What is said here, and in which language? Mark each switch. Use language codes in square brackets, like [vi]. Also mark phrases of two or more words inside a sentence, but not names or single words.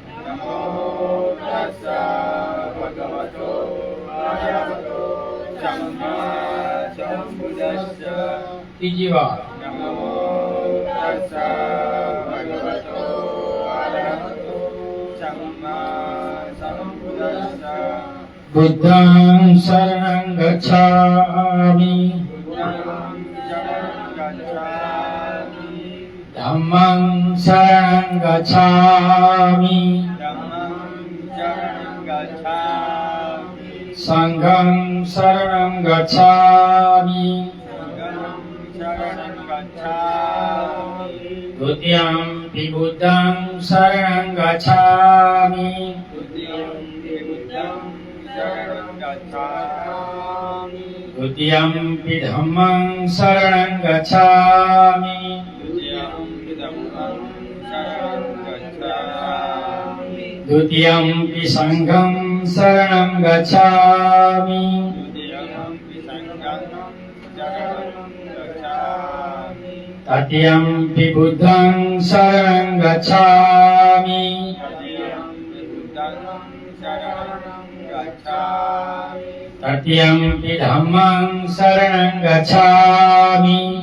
[gu] ત્રીજી વાર. [pi] બુદ્ધં શરણં ગચ્છામિ ધમ્મં શરણં ગચ્છામિ સંઘં શરણં ગચ્છામિ દ્વિતીયમ્પિ બુદ્ધં શરણં ગચ્છામિ द्वितीयम्पि धम्मं शरणं गच्छामि द्वितीयम्पि संघं शरणं गच्छामि तृतीयम्पि बुद्धं शरणं गच्छामि तृतीयम्पि धम्मं शरणं गच्छामि